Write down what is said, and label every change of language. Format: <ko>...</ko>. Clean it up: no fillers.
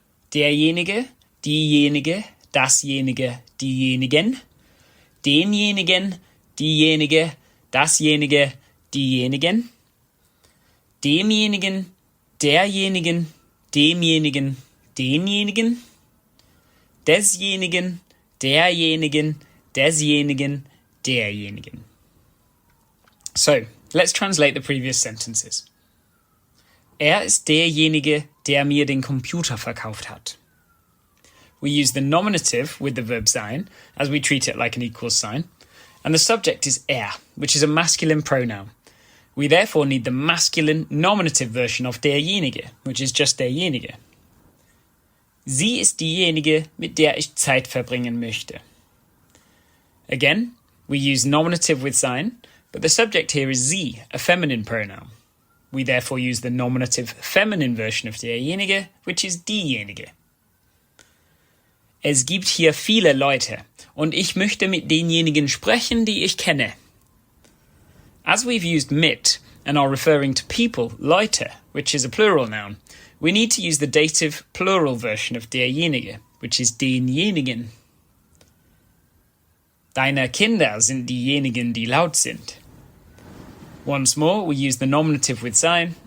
<de>Derjenige, diejenige, dasjenige, diejenigen, denjenigen, diejenige, dasjenige, diejenigen, demjenigen, derjenigen, demjenigen, denjenigen, desjenigen, derjenigen, desjenigen, derjenigen.</de> <en>So, let's translate the previous sentences.</en> <de>Ist derjenige, der mir den Computer verkauft hat.</de> <en>We use the nominative with the verb sein, as we treat it like an equals sign, and the subject is which is a masculine pronoun. We therefore need the masculine nominative version of derjenige, which is just derjenige.</en> <de>Sie ist diejenige, mit der ich Zeit verbringen möchte.</de> <en>Again, we use nominative with sein, but the subject here is sie, a feminine pronoun. We therefore use the nominative feminine version of derjenige, which is diejenige.</en> <de>Es gibt hier viele Leute, und ich möchte mit denjenigen sprechen, die ich kenne.</de> <en>As we've used mit and are referring to people, Leute, which is a plural noun, we need to use the dative plural version of derjenige, which is denjenigen.</en> <de>Deine Kinder sind diejenigen, die laut sind.</de> <en>Once more, we use the nominative with sein,</en>